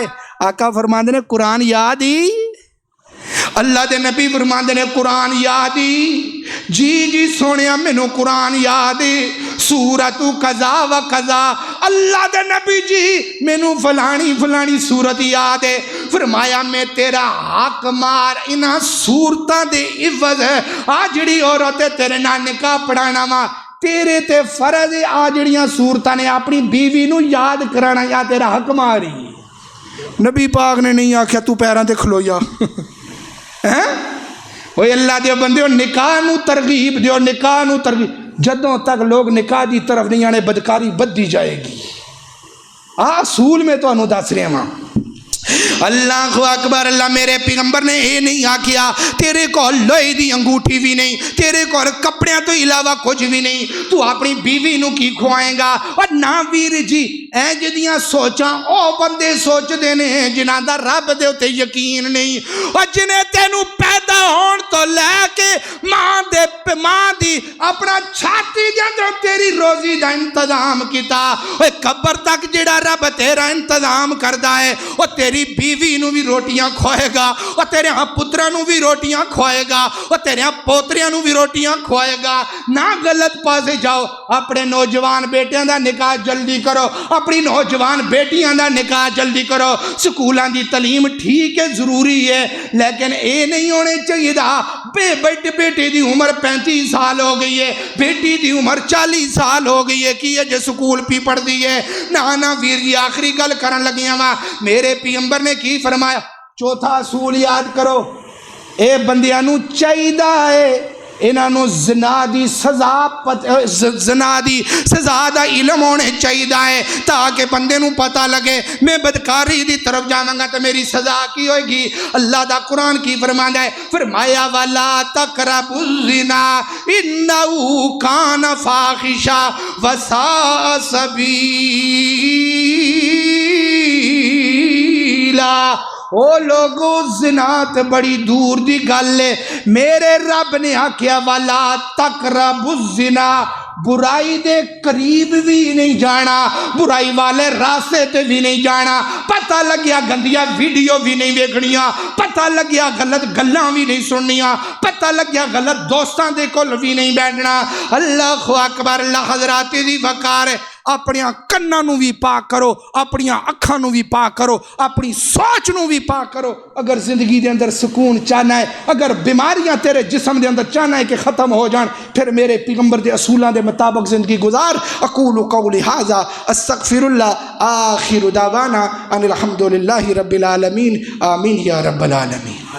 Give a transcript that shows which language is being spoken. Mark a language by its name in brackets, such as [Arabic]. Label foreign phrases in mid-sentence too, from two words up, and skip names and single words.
[Punjabi] آقا فرماندے نے قرآن یاد ہی. اللہ دے نبی فرماندے نے قرآن یاد ہی. جی سونیا مینوں قرآن یاد ہے سورت قضا و قضا. اللہ دے نبی جی مینوں فلانی سورت یاد ہے. فرمایا میں تیرا حق مار انہاں سورتاں دے عوض آ جڑی عورت تیرے نال نکاح پڑھانا وا تیرے تے فرض آ جڑیاں سورتاں نے اپنی بیوی نو یاد کرانا یا تیرا حق ماری. نبی پاک نے نہیں آکھیا تو پیراں تے کھلویا اوہ اللہ دے بندے نکاح نو ترغیب دیو نکاح نو ترغیب. جدوں تک لوگ نکاح دی طرف نہیں آنے بدکاری بدھی جائے گی. اصول میں تو انہوں دس رہے ہیں. [Arabic] اللہ اکبر [Punjabi] اللہ میرے پیغمبر نے یہ نہیں آکھیا تیرے کو لوہے دی انگوٹھی بھی نہیں تیرے کو کپڑیاں تو علاوہ کچھ بھی نہیں تو اپنی بیوی نو کی کھوائیں گا. اور نہ ویر جی اے جدیاں سوچاں او بندے سوچ دینے جنہاں دا رب دے اتے یقین نہیں اور جنہیں تینوں پیدا ہون تو لے کے ماں دی اپنا چھاتی دے اندر تیری روزی دا انتظام کیتا قبر تک جڑا رب تیرا انتظام کردا ہے اور تیری بیوی نو بھی روٹیاں کھوائے گا اور تیرے ہاں پترہ نو بھی روٹیاں کھوائے گا اور تیرے ہاں پوتریاں نو بھی روٹیاں کھوائے گا. نہ غلط پاسے جاؤ. اپنے نوجوان بیٹیاں دا نکاح جلدی کرو اپنی نوجوان بیٹیاں دا نکاح جلدی کرو. سکولاں دی تعلیم ٹھیک ہے ضروری ہے لیکن اے نہیں ہونے چاہیے دا بیٹے دی عمر 35 سال ہو گئی ہے بیٹی دی عمر 40 سال ہو گئی ہے کی ہے جو سکول پی پڑھ دی ہے. نہ ویر جی آخری گل کرن لگیاں وا میرے پیغمبر نے کی فرمایا چوتھا اصول یاد کرو اے بندیاں نو چاہیے ہے انہاں نو زنا دی سزا دا علم ہونے چاہیے ہے تاکہ بندے نو پتہ لگے میں بدکاری دی طرف جاواں گا تو میری سزا کی ہوئے گی. اللہ دا قرآن کی فرماندا ہے فرمایا [Arabic] وَلَا تَقْرَبُوا الزِّنَا إِنَّهُ كَانَ فَاحِشًا وَسَاءَ سَبِيلًا. [Punjabi] او لوگو زنات بڑی دور دی گل ہے. میرے رب نے آکھیا [Arabic] والا تقربوا الزنا [Punjabi] برائی دے قریب بھی نہیں جانا برائی والے راستے تے بھی نہیں جانا. پتہ لگیا گندیا ویڈیو بھی نہیں ویکھنیاں پتہ لگیا غلط گلاں بھی نہیں سننیاں پتہ لگیا غلط دوستاں دے کول بھی نہیں بیٹھنا. [Arabic] اللہ اکبر [Punjabi] اللہ حضرات دی وقار اپنی کناں نو بھی پاک کرو اپنی اکھاں نو بھی پاک کرو اپنی سوچ نو بھی پاک کرو. اگر زندگی دے اندر سکون چاہنا ہے اگر بیماریاں تیرے جسم دے اندر چاہنا ہے کہ ختم ہو جان پھر میرے پیغمبر دے اصولاں دے مطابق زندگی گزار. [Arabic] اقول قولی ھذا استغفر اللہ آخر دعوانا ان الحمد للہ رب العالمین آمین یا رب العالمین.